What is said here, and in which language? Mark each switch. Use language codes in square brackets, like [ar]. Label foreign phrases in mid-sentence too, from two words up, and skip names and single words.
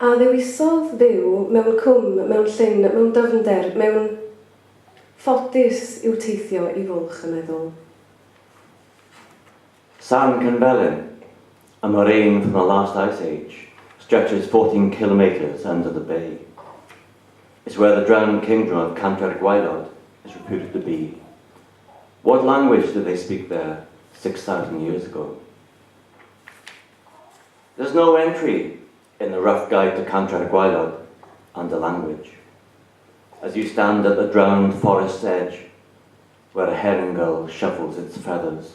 [cy] A ddewisodd fyw mewn cwm, mewn llyn, mewn dyfnder, mewn ffodus i'w teithio I fwlch y meddwl. [en] San Cynfelyn, a moraine from the last ice age, stretches 14 kilometres under the bay. It's where the drowned kingdom of Cantre'r Gwaelod is reputed to be. What language did they speak there 6,000 years ago? There's no entry in the rough guide to Cantre'r Gwaelod under language, as you stand at the drowned forest's edge, where a herring gull shuffles its feathers.